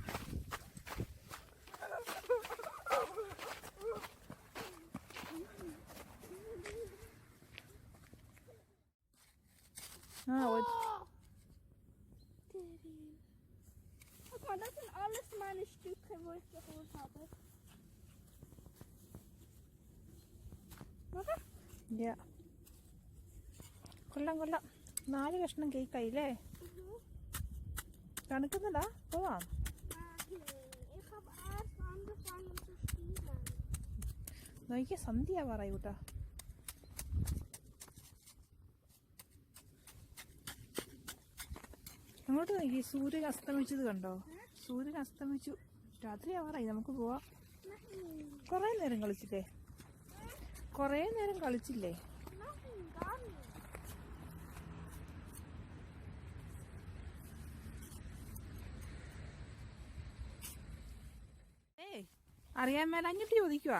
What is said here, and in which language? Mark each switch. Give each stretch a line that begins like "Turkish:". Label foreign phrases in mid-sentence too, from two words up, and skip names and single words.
German: sind alles meine Stücke, wo ich geholt habe. Oder? Ja.
Malayalam: കൊള്ളാം 4 കഷ്ണം കേക്കായില്ലേ? തണുക്കുന്നുണ്ടാ? പോവാം.
German: Ich habe erst angefangen zu spielen.
Malayalam: നോക്കിയ സന്ധ്യ പറയൂട്ടാ. അങ്ങോട്ട് നോക്കി, സൂര്യൻ അസ്തമിച്ചത് കണ്ടോ? സൂര്യൻ അസ്തമിച്ചു. രാത്രി ആവാറായി, നമുക്ക് പോവാം. കുറേ നേരം കളിച്ചില്ലേ? അറിയാൻ മേലഞ്ഞിട്ട് ചോദിക്കുക.